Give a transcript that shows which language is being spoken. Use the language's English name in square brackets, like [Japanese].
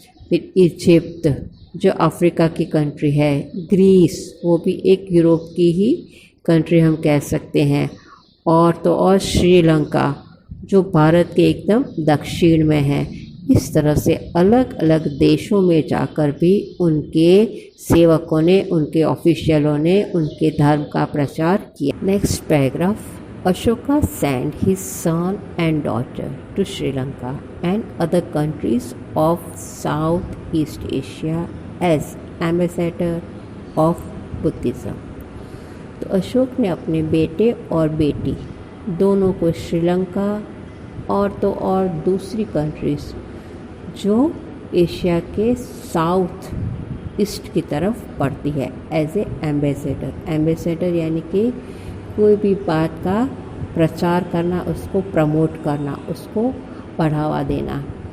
[Hindi] फिर इजिप्ट जो अफ्रीका की कंट्री है, ग्रीस वो भी एक यूरोप की ही कंट्री हम कह सकते हैं, और तो और श्रीलंका जो भारत के एकदम दक्षिण में है। इस तरह से अलग अलग देशों में जाकर भी उनके सेवकों ने, उनके ऑफिशियलों ने उनके धर्म का प्रचार किया। [English] Next paragraph, Ashoka sent his son and daughter to Sri Lanka and other countries of Southeast Asia as ambassador of Buddhism. [Hindi] तो अशोक ने अपने बेटे और बेटी दोनों को श्रीलंका और तो और दूसरी कंट्रीज़ जो एशिया के साउथ ईस्ट की तरफ पड़ती है [English] As a ambassador. [Hindi] एम्बेसडर यानी कि कोई भी बात का प्रचार करना, उसको प्रमोट करना, उसको बढ़ावा देना।